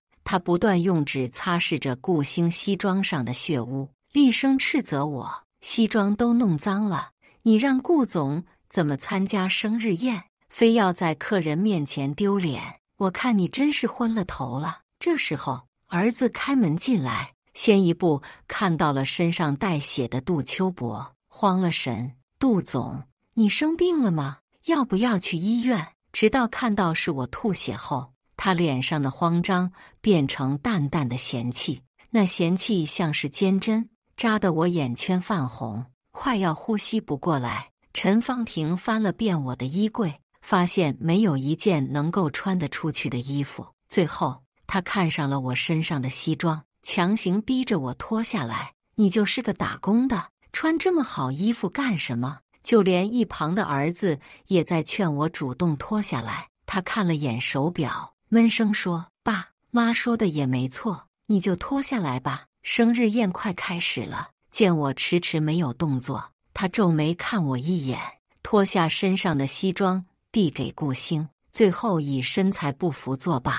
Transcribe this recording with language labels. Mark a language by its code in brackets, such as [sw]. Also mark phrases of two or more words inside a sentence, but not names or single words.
[zh] 他不斷用紙擦拭着顧星西裝上的血污，厲聲斥責我，西裝都弄髒了，你讓顧總怎麼參加生日宴，非要在客人面前丟臉，我看你真是昏了頭了。這時候，兒子開門進來，先一步看到了身上帶血的杜秋柏，慌了神。杜總，你生病了嗎？要不要去醫院？直到看到是我吐血後，他臉上的慌張變成淡淡的嫌棄，那嫌棄像是尖針，扎得我眼圈泛紅，快要呼吸不過來。陳芳婷翻了遍我的衣櫃，發現沒有一件能夠穿得出去的衣服。最後，他看上了我身上的西裝，強行逼着我脫下來。你就是個打工的，穿這麼好衣服幹什麼？就連一旁的兒子也在勸我主動脫下來。他看了眼手錶，悶聲說：“爸媽說的也沒錯，你就脫下來吧，生日宴快開始了。” 見我遲遲沒有動作，他皺眉看我一眼，脫下身上的西裝遞給顧星，最後以身材不符作罷。